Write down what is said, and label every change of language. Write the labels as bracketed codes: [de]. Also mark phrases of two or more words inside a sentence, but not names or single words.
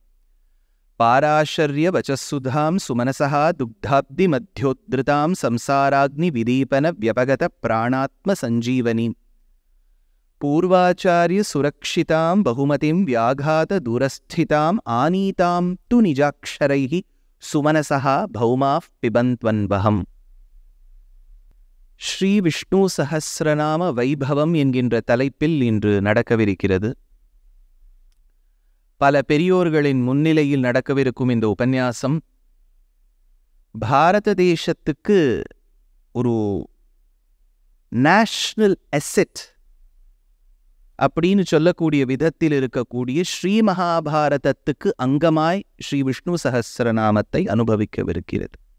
[sa] पाराशर्यवचःसुधां सुमनसः दुग्धाब्धिमध्योद्धृतां संसाराग्निविदीपनव्यपगतप्राणात्मसञ्जीवनीं पूर्वाचार्यसुरक्षितां बहुमतिं व्याघातदूरस्थिताम् आनीतां तु निजाक्षरैः सुमनसः भौमाः पिबन्त्वन्वहम् [ta] ஸ்ரீ விஷ்ணு சஹஸ்ரநாம வைபவம் என்கின்ற தலைப்பில் இன்று நடக்கவிருக்கிறது. பல பெரியோர்களின் முன்னிலையில் நடக்கவிருக்கும் இந்த உபன்யாசம் பாரத தேசத்துக்கு ஒரு [en] national asset [ta] அப்படின்னு சொல்லக்கூடிய விதத்தில் இருக்கக்கூடிய ஸ்ரீ மகாபாரதத்துக்கு அங்கமாய் ஸ்ரீ விஷ்ணு சஹஸ்ரநாமத்தை அனுபவிக்கவிருக்கிறது.